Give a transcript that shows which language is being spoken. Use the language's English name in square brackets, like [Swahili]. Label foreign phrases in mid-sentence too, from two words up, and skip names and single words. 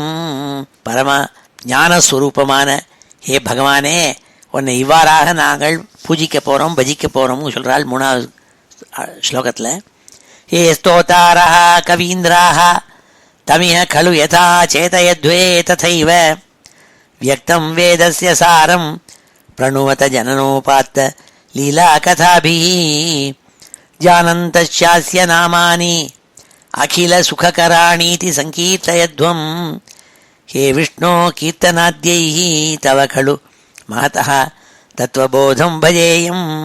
[Tamil] பரம ஞானஸ்வரூபமான ஹே பகவானே, உன்னை இவ்வாறாக நாங்கள் பூஜிக்க போகிறோம், பஜிக்க போகிறோம்னு சொல்கிறாள் 3வது ஸ்லோகத்தில். [Sanskrit] हे स्तोतारः कवीन्द्राः तमिह खलु यथा चेतयध्वे तथैव व्यक्तं वेदस्य सारं प्रणुवत जननोपात्त लीला कथाभिः जानन्तस्यास्य नामानि अखिल सुखकराणीति संकीर्तयध्वम्. हे विष्णो कीर्तनाद्यैः तव खलु महतः तत्त्वबोधं भजेयम्.